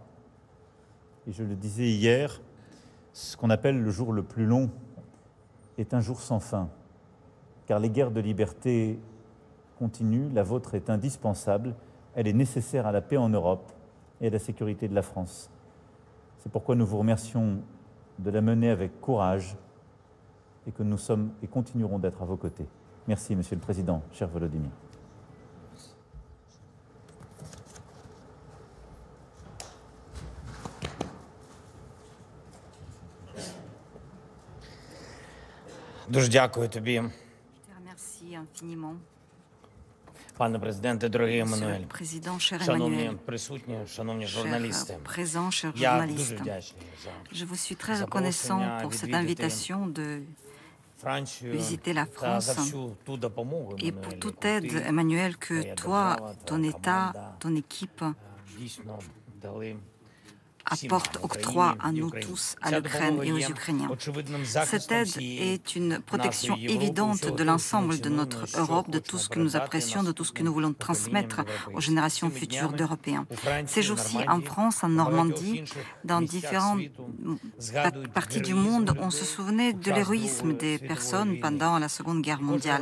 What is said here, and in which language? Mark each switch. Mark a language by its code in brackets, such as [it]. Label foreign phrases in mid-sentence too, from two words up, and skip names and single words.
[fr] Et je le disais hier, ce qu'on appelle le jour le plus long est un jour sans fin, car les guerres de liberté continuent, la vôtre est indispensable, elle est nécessaire à la paix en Europe et à la sécurité de la France. C'est pourquoi nous vous remercions de la mener avec courage et que nous sommes et continuerons d'être à vos côtés. Merci, Monsieur le Président, cher Volodymyr. [uk] Дуже дякую тобі, [fr] Je te remercie infiniment, [uk] пане президенте, дорогий [fr] Monsieur [uk] Еммануель. [fr] le Président, cher [uk] Шановні [fr] Emmanuel, [uk] присутні, шановні [fr] cher [uk] журналісти. [fr] présent, cher [uk] Я дуже [fr] journaliste. [uk] вдячний за [fr] Je vous suis très [uk] запрошення [fr] reconnaissant pour cette [uk] відвідати [fr] invitation de [uk] Францію [fr] visiter la [uk] та за [fr] France [uk] всю ту допомогу, [fr] et pour [uk] Еммануель, [fr] toute [uk] яку [fr] aide, [uk] ти, [fr] Emmanuel, que [uk] твоя [fr] toi, [uk] держава, [fr] ton [uk] та [fr] État, [uk] команда, [fr] ton équipe [uk] дійсно дали [fr] apporte, octroie à nous tous, à l'Ukraine et aux Ukrainiens. Cette aide est une protection évidente de l'ensemble de notre Europe, de tout ce que nous apprécions, de tout ce que nous voulons transmettre aux générations futures d'Européens. Ces jours-ci, en France, en Normandie, dans différentes parties du monde, on se souvenait de l'héroïsme des personnes pendant la Seconde Guerre mondiale.